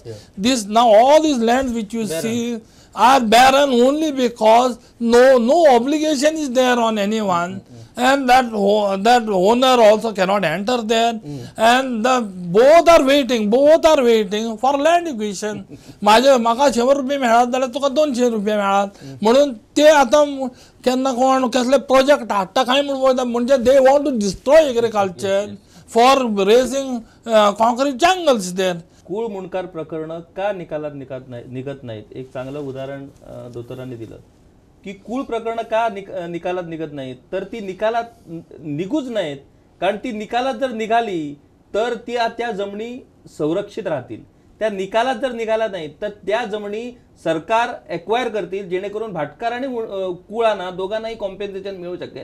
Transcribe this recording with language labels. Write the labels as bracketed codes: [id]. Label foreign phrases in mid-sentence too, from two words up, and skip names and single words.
[en] This now all these lands which you see are barren only because no obligation is there on anyone. And that owner also cannot enter there, and both are waiting for land acquisition. [kok] म्हाका 100 रुपये मेळत जाल्यार तुका 200 रुपये मेळत म्हणून ते आतां केन्ना कोण कसले प्रोजेक्ट हाडटा काय म्हणजे [en] they want to destroy agriculture for raising concrete jungles there. [mr] कुळ मुणकार प्रकरण का निकालात निघत नाहीत? एक चांगलं उदाहरण दोतरांनी दिलं की कुळ प्रकरण का निकालात निघत नाहीत. तर ती निकालात निघूच नाहीत कारण ती निकालात जर निघाली तर त्या जमिनी संरक्षित राहतील. त्या निकालात जर निघाला नाहीत तर त्या जमिनी सरकार एक्वायर करतील जेणेकरून भाटकार आणि कुळांना दोघांनाही कॉम्पेन्सेशन मिळू शकेल.